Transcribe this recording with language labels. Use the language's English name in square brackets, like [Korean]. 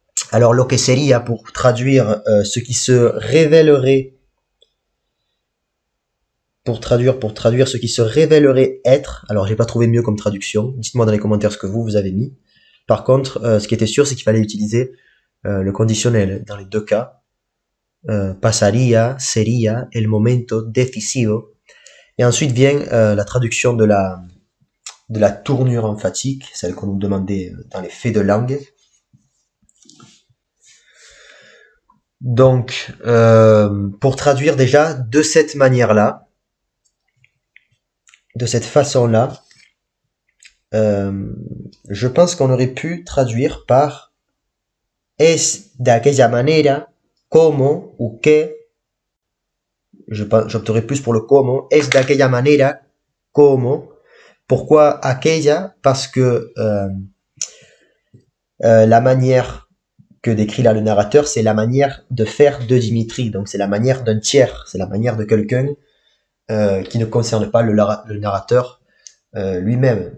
[French] Alors [Spanish] lo que sería [French] pour traduire ce qui se révélerait, pour traduire ce qui se révélerait être. Alors j'ai pas trouvé mieux comme traduction, dites-moi dans les commentaires ce que vous avez mis. Par contre, ce qui était sûr, c'est qu'il fallait utiliser le conditionnel dans les deux cas. [Spanish] Pasaría, sería, el momento decisivo. [French] Et ensuite vient la traduction de la tournure emphatique, celle qu'on nous demandait dans les faits de langue. Donc, pour traduire déjà de cette manière-là, de cette façon-là, je pense qu'on aurait pu traduire par [Spanish] es de aquella manera, como [French] ou que j'opterais plus pour le como. [Spanish] Es de aquella manera como. [French] Pourquoi aquella? Parce que la manière que décrit là le narrateur, c'est la manière de faire de Dimitri. Donc c'est la manière d'un tiers, c'est la manière de quelqu'un qui ne concerne pas le narrateur lui-même.